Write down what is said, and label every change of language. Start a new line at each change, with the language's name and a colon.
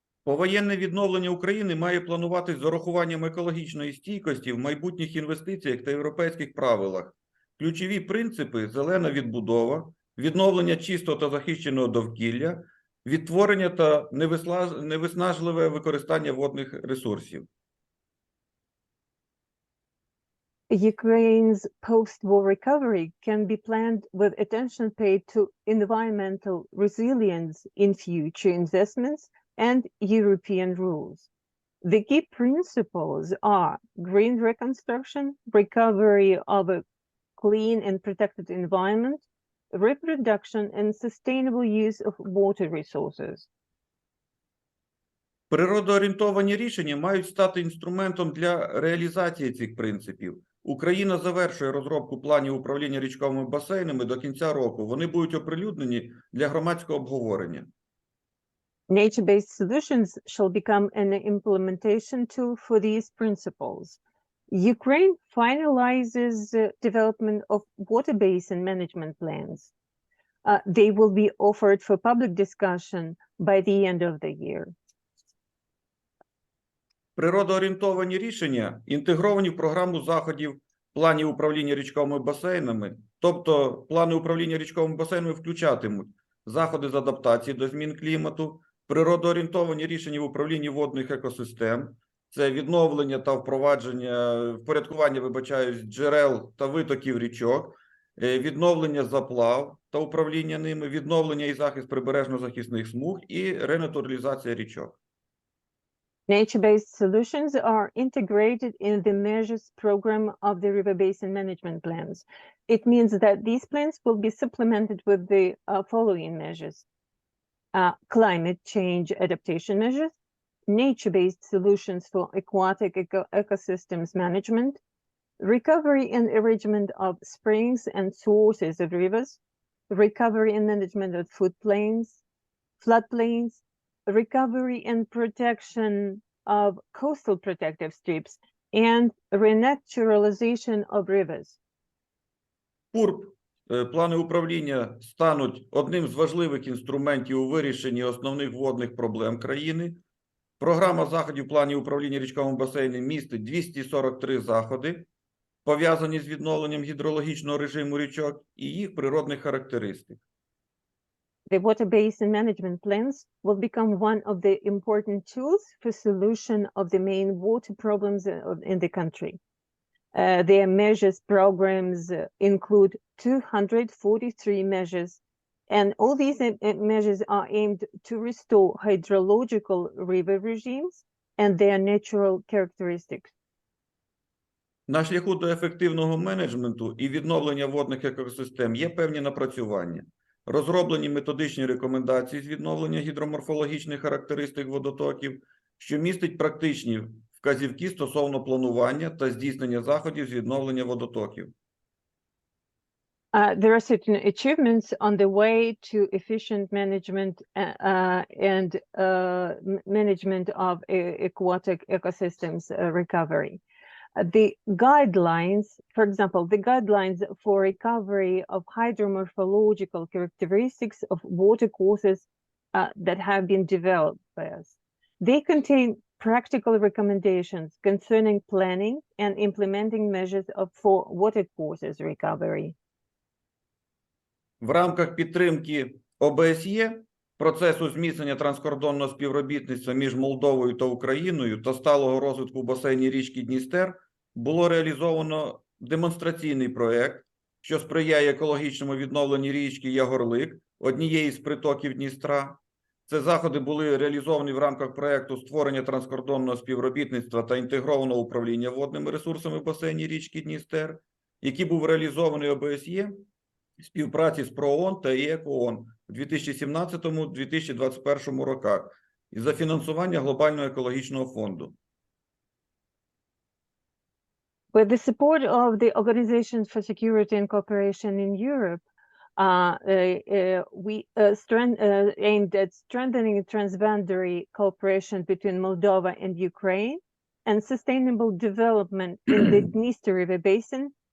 Ukrainian: Повоєнне відновлення України має плануватись з урахуванням екологічної стійкості в майбутніх інвестиціях та європейських правилах. Ключові принципи – зелена відбудова, відновлення чистого та захищеного довкілля, відтворення та невиснажливе використання водних ресурсів.
English: Ukraine's post-war recovery can be planned with attention paid to environmental resilience in future investments and European rules. The key principles are green reconstruction, recovery of a clean and protected environment, reproduction and sustainable use of water resources.
Ukrainian: Природоорієнтовані рішення мають стати інструментом для реалізації цих принципів. Україна завершує розробку планів управління річковими басейнами до кінця року. Вони будуть оприлюднені для громадського обговорення.
English: Nature-based solutions shall become an implementation tool for these principles. Ukraine finalizes development of water basin management plans. They will be offered for public discussion by the end of the year.
Ukrainian: Природоорієнтовані рішення інтегровані в програму заходів планів управління річковими басейнами, тобто плани управління річковими басейнами включатимуть заходи з адаптації до змін клімату, природоорієнтовані рішення в управлінні водних екосистем, це відновлення та впорядкування, джерел та витоків річок, відновлення заплав та управління ними, відновлення і захист прибережно-захисних смуг і ренатуралізація річок.
English: Nature-based solutions are integrated in the measures program of the river basin management plans. It means that these plans will be supplemented with the following measures: climate change adaptation measures, nature-based solutions for aquatic ecosystems management, recovery and enrichment of springs and sources of rivers, recovery and management of floodplains, recovery and protection of coastal protective strips, and renaturalization of rivers.
Ukrainian: ПУРП, плани управління стануть одним з важливих інструментів у вирішенні основних водних проблем країни. Програма заходів планів управління річковими басейнами містить 243 заходи, пов'язані з відновленням гідрологічного режиму річок і їх природних характеристик.
English: The water basin management plans will become one of the important tools for solution of the main water problems in the country. Their measures programs include 243 measures, and all these measures are aimed to restore hydrological river regimes and their natural characteristics.
Ukrainian: На шляху до ефективного менеджменту і відновлення водних екосистем є певні напрацювання. Розроблені методичні рекомендації з відновлення гідроморфологічних характеристик водотоків, що містить практичні вказівки стосовно планування та здійснення заходів з відновлення водотоків.
English: There are certain achievements on the way to efficient management and management of aquatic ecosystems recovery. The guidelines, for example, the guidelines for recovery of hydromorphological characteristics of watercourses that have been developed by us. They contain practical recommendations concerning planning and implementing measures for watercourses recovery.
Ukrainian: В рамках підтримки ОБСЄ, процесу зміцнення транскордонного співробітництва між Молдовою та Україною та сталого розвитку в басейні річки Дністер було реалізовано демонстраційний проект, що сприяє екологічному відновленню річки Ягорлик, однієї з притоків Дністра. Це заходи були реалізовані в рамках проекту створення транскордонного співробітництва та інтегрованого управління водними ресурсами в басейні річки Дністер, який був реалізований ОБСЄ в співпраці з ПРООН та ЄКООН у 2017-2021 роках із-за фінансування Глобального екологічного фонду.
English: With the support of the Organization for Security and Cooperation in Europe, we aimed at strengthening transboundary cooperation between Moldova and Ukraine and sustainable development in the Dniester River Basin.